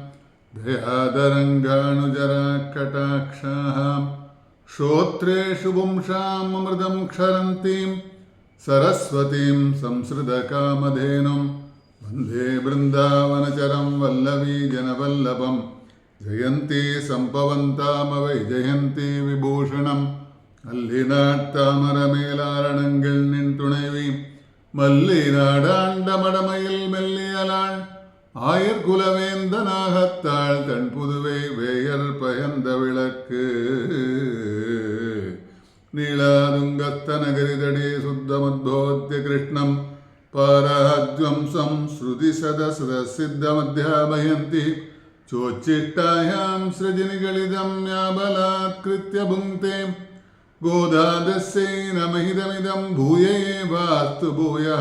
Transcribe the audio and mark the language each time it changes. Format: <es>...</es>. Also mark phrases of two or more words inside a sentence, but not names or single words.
<sa>दयादरङ्गानुजराकटाक्षाः श्रोत्रेषु पुंसाम् अमृतं क्षरन्तीं सरस्वतीं संसृतकामधेनुं वन्दे बृन्दावनचरं वल्लवीजनवल्लभं जयन्ती सम्पवन्तामवैजयन्ती विभूषणं</sa> <ta>அல்லிநாட்டாமரமேலாரணங்கள் நின் துணைவி மல்லிநாடாண்டமடமையில் மெல்லியலாள் ஆயர்குலவேந்தனாகத்தாள் தன் புதுவை வேயர் பயந்த விளக்கு</ta> <sa>नीळातुङ्गस्तनगिरितटे सुप्तमुद्बोध्य कृष्णं पारार्थ्यं स्वं श्रुतिशतशिरस्सिद्धमध्यापयन्ती स्वोच्छिष्टायां स्रजि निगळितं या बलात्कृत्य भुङ्क्ते गोदा तस्यै नम इदमिदं भूय एवास्तु भूयः.</sa>